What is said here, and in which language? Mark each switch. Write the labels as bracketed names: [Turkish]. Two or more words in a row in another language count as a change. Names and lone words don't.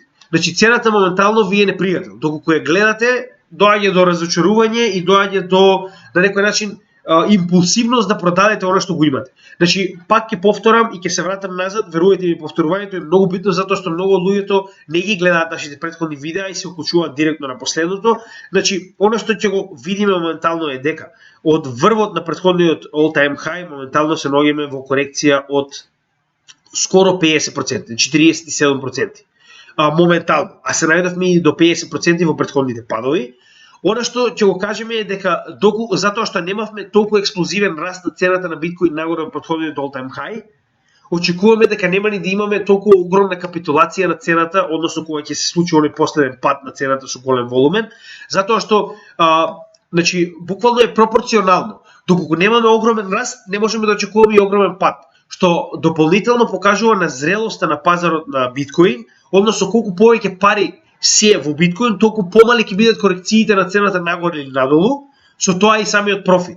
[Macedonian] Значи цената моментално ви е непријател. Доколку ја гледате, доаѓа до разочарување и доаѓа до на некој начин импулсивност да продадете оно што го имате. Значи, пак ќе повторам и ќе се вратам назад, верувајте ми, повторувањето е многу битно затоа што многу од луѓето не ги гледаат нашите претходни видеа и се уклучуваат директно на последното. Значи, оно што ќе го видиме моментално е дека од врвот на претходниот [English] all time high [Macedonian] моментално се наоѓаме во корекција од скоро 50%, 47%. Моментално, а се најдовме и до 50% во претходните падови. Она што ќе го кажеме е дека затоа што немавме толку експлозивен раст на цената на биткоин нагоре од претходниот [English] all time high, [Macedonian] очекуваме дека нема ни да имаме толку огромна капитулација на цената, односно кога ќе се случи оној последен пат на цената со голем волумен, затоа што значи буквално е пропорционално. Доколку немаме огромен раст, не можеме да очекуваме и огромен пат, што дополнително покажува на зрелоста на пазарот на биткоин, односно колку повеќе пари се во биткоин, толку помали ќе бидат корекциите на цената нагоре или надолу, со тоа и самиот профит.